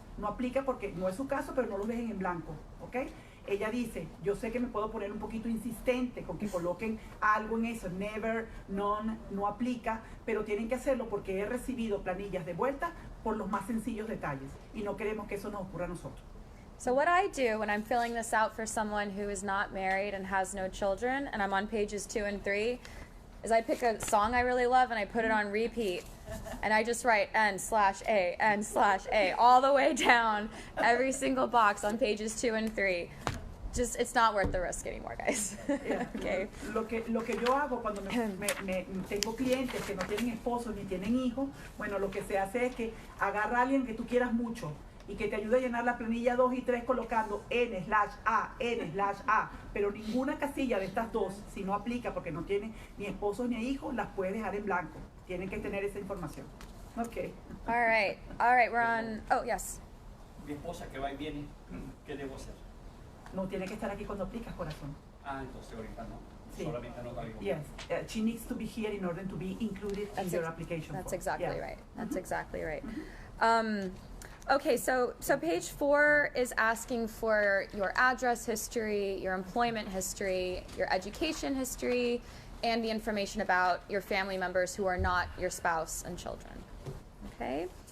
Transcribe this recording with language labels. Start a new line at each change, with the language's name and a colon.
Spanish: No aplica porque no es su caso, pero no lo dejen en blanco, ¿ok? Ella dice, yo sé que me puedo poner un poquito insistente con que coloquen algo en eso, never, none, no aplica, pero tienen que hacerlo porque he recibido planillas de vuelta por los más sencillos detalles y no queremos que eso nos ocurra a nosotros.
English: So what I do when I'm filling this out for someone who is not married and has no children, and I'm on pages 2 and 3, is I pick a song I really love and I put it on repeat. And I just write N/A, N/A, all the way down every single box on pages 2 and 3. Just, it's not worth the risk anymore, guys. Okay.
Spanish: Lo que yo hago cuando tengo clientes que no tienen esposos ni tienen hijos, bueno, lo que se hace es que agarra a alguien que tú quieras mucho y que te ayude a llenar la planilla 2 y 3 colocando N/A, N/A, pero ninguna casilla de estas dos, si no aplica porque no tiene ni esposos ni hijos, las puedes dejar en blanco. Tienen que tener esa información. Ok.
English: All right, we're on, oh, yes.
Spanish: Mi esposa que va y viene, ¿qué debo hacer? No tiene que estar aquí cuando aplicas, corazón. Entonces ahorita no. Sí. Solamente anota algo.
English: Yes, she needs to be here in order to be included in your application That's form. exactly Yeah. right. That's exactly right. Okay, so page 4 is asking for your address history, your employment history, your education history, and the information about your family members who are not your spouse and children. Okay?